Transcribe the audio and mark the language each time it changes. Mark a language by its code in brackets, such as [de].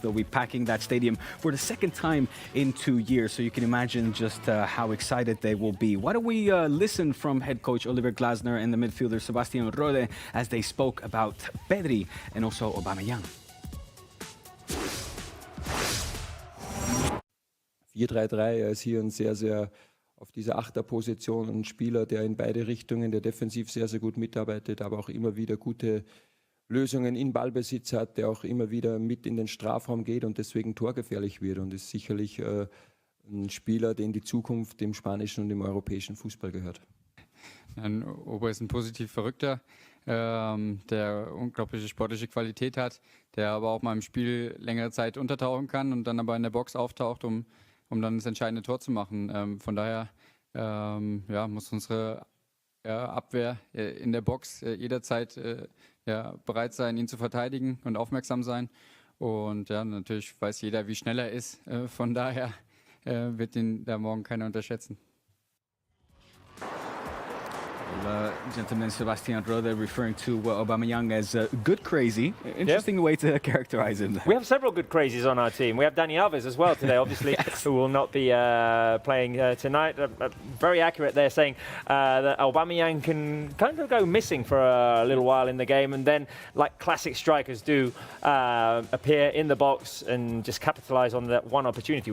[en] They'll be packing that stadium for the second time in 2 years. So you can imagine just how excited they will be. Why don't we listen from head coach Oliver Glasner and the midfielder Sebastian Rode as they spoke about Pedri and also Aubameyang. [de] 4-3-3, er ist hier ein sehr auf dieser Achterposition ein Spieler, der in beide Richtungen, der defensiv sehr gut mitarbeitet, aber auch immer wieder gute Lösungen in Ballbesitz hat, der auch immer wieder mit in den Strafraum geht und deswegen torgefährlich wird, und ist sicherlich ein Spieler, der in die Zukunft im spanischen und im europäischen Fußball gehört. Ober ist ein positiv Verrückter, der unglaubliche sportliche Qualität hat, der aber auch mal im Spiel längere Zeit untertauchen kann und dann aber in der Box auftaucht, um dann das entscheidende Tor zu machen. Von daher muss unsere Abwehr in der Box jederzeit bereit sein, ihn zu verteidigen und aufmerksam sein. Und natürlich weiß jeder, wie schnell er ist. Von daher wird ihn da morgen keiner unterschätzen. [en] Gentleman, Sebastian Rode referring to Aubameyang as good crazy. Interesting way to characterize him. We have several good crazies on our team. We have Dani Alves as well today, obviously, who will not be playing tonight. Very accurate there, saying that Aubameyang can kind of go missing for a little while in the game, and then, like classic strikers do, appear in the box and just capitalise on that one opportunity.